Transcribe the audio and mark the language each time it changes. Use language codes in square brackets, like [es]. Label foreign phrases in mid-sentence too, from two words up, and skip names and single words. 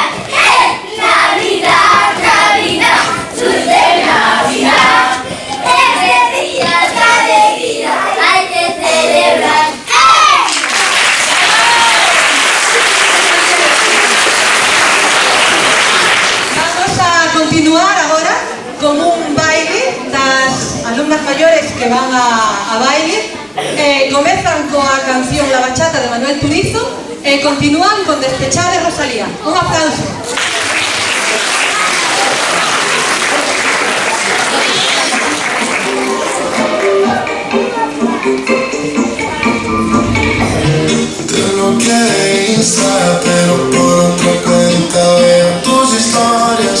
[es] Navidad, Navidad, dulce Navidad. Ese día de alegría hay que celebrar. [gl] Vamos a continuar agora con un baile das alumnas maiores que van a baile. Comezan coa canción La Bachata de Manuel Turizo e continúan con Despechá de Rosalía. Un aplauso. [es] Te lo quiere Insta, pero por otra cuenta veo tus historias.